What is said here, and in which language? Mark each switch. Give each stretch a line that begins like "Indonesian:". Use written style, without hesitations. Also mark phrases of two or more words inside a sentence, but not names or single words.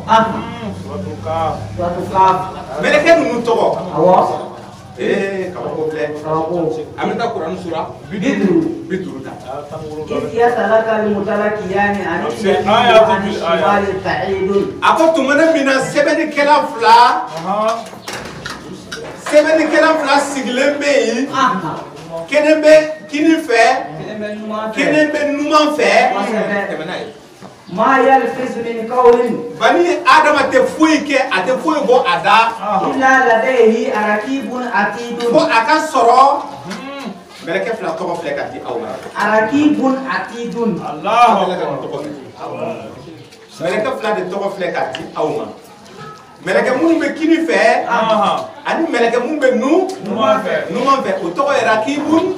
Bambara: mɛlɛkɛ ninnu tɔgɔ kabako filɛ an bɛ taa Kuran sura 50 ta a ko tumana min na sɛbɛnnikɛla fila sigilen bɛ yen kelen bɛ kini fɛ kelen bɛ numan fɛ tɛmɛ n'a ye
Arabic: ما يلفظ من قول.
Bambara: Bani Adama tɛ foyi kɛ a tɛ foyi bɔ a da
Arabic: إلا لديه رقيب عتيد.
Bambara: Fo a ka sɔrɔ mɛlɛkɛ fila tɔgɔ filɛ ka di aw ma
Arabic: رقيب عتيد.
Bambara: mɛlɛkɛ fila de tɔgɔ filɛ ka di aw ma mɛlɛkɛ minnu bɛ kini fɛ ani mɛlɛkɛ minnu bɛ numan fɛ o tɔgɔ ye rakibun